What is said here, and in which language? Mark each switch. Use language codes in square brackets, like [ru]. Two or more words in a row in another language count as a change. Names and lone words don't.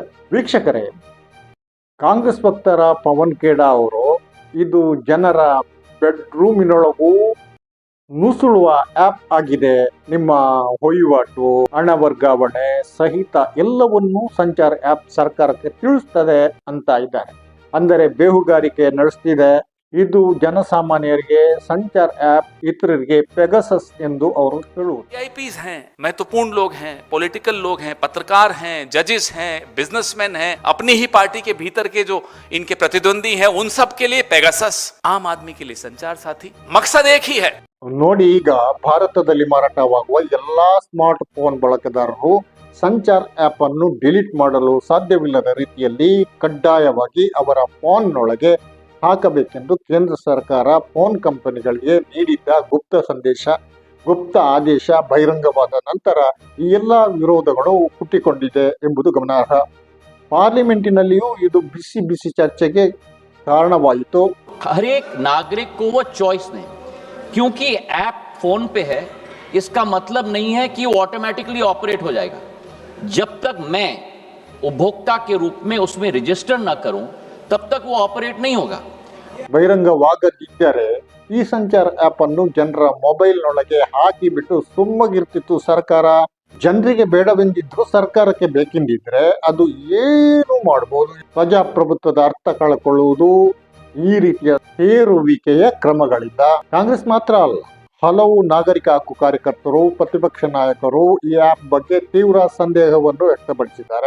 [kn] ವೀಕ್ಷಕರೇ, ಕಾಂಗ್ರೆಸ್ ವಕ್ತಾರ ಪವನ್ ಖೇಡಾ ಅವರು ಇದು ಜನರ ಬೆಡ್ರೂಮಿನೊಳಗೂ ನುಸುಳುವ ಆ್ಯಪ್ ಆಗಿದೆ, ನಿಮ್ಮ ವಹಿವಾಟು ಹಣ ವರ್ಗಾವಣೆ ಸಹಿತ ಎಲ್ಲವನ್ನೂ ಸಂಚಾರ್ ಆ್ಯಪ್ ಸರ್ಕಾರಕ್ಕೆ ತಿಳಿಸ್ತದೆ ಅಂತ ಇದ್ದಾರೆ. ಅಂದರೆ ಬೇಹುಗಾರಿಕೆ ನಡೆಸ್ತಿದೆ. ಇದು ಜನಸಾಮಾನ್ಯರಿಗೆ ಸಂಚಾರ್ ಆ್ಯಪ್ ಇತರರಿಗೆ ಪೆಗಾಸಸ್ ಎಂದು ಅವರು ಹೇಳುವುದು. [hi] वीआईपीज हैं, महत्वपूर्ण लोग हैं, पॉलिटिकल लोग हैं, पत्रकार हैं, जजेस हैं, बिजनेसमैन हैं, अपनी ही पार्टी के भीतर के जो इनके प्रतिद्वंदी हैं, उन सब के लिए पेगासस, आम आदमी के लिए संचार साथी, मकसद एक ही है. [kn] ನೋಡಿ, ಈಗ ಭಾರತದಲ್ಲಿ ಮಾರಾಟವಾಗುವ ಎಲ್ಲಾ [en] smart phone [kn] ಬಳಕೆದಾರರು ಸಂಚಾರ್ ಆ್ಯಪ್ ಅನ್ನು ಡಿಲೀಟ್ ಮಾಡಲು ಸಾಧ್ಯವಿಲ್ಲದ ರೀತಿಯಲ್ಲಿ ಕಡ್ಡಾಯವಾಗಿ ಅವರ ಫೋನ್ನೊಳಗೆ ಹಾಕಬೇಕೆಂದು ಕೇಂದ್ರ ಸರ್ಕಾರ ಫೋನ್ ಕಂಪನಿಗಳಿಗೆ ನೀಡಿದ್ದ ಗುಪ್ತ ಆದೇಶ ಬಹಿರಂಗವಾದ ನಂತರ ಈ ಎಲ್ಲ ವಿರೋಧಗಳು ಹುಟ್ಟಿಕೊಂಡಿದೆ ಎಂಬುದು ಗಮನಾರ್ಹ. ಪಾರ್ಲಿಮೆಂಟಿನಲ್ಲಿಯೂ ಇದು ಬಿಸಿ ಚರ್ಚೆಗೆ ಕಾರಣವಾಯಿತು. [hi] हर एक नागरिक को वो चॉइस नहीं, क्योंकि ऐप फोन पे है इसका मतलब नहीं है कि वो [en] automatically operate [hi] हो जाएगा. जब तक मैं उपभोक्ता के रूप में उसमें रजिस्टर ना करूं तब तक वो ऑपरेट नहीं होगा. [kn] ಬಹಿರಂಗವಾಗದಿದ್ದರೆ ಈ ಸಂಚಾರ ಆ್ಯಪ್ ಅನ್ನು ಜನರ ಮೊಬೈಲ್ನೊಳಗೆ ಹಾಕಿಬಿಟ್ಟು ಸುಮ್ಮಗಿರ್ತಿತ್ತು ಸರ್ಕಾರ. ಜನರಿಗೆ ಬೇಡವೆಂದಿದ್ರು ಸರ್ಕಾರಕ್ಕೆ ಬೇಕೆಂದಿದ್ರೆ ಅದು ಏನು ಮಾಡಬಹುದು. ಪ್ರಜಾಪ್ರಭುತ್ವದ ಅರ್ಥ ಕಳ್ಕೊಳ್ಳುವುದು ಈ ರೀತಿಯ ಸೇರುವಿಕೆಯ ಕ್ರಮಗಳಿಂದ ಕಾಂಗ್ರೆಸ್ ಮಾತ್ರ ಅಲ್ಲ, ಹಲವು ನಾಗರಿಕ ಹಕ್ಕು ಕಾರ್ಯಕರ್ತರು, ಪ್ರತಿಪಕ್ಷ ನಾಯಕರು ಈ ಆ್ಯಪ್ ಬಗ್ಗೆ ತೀವ್ರ ಸಂದೇಹವನ್ನು ವ್ಯಕ್ತಪಡಿಸಿದ್ದಾರೆ.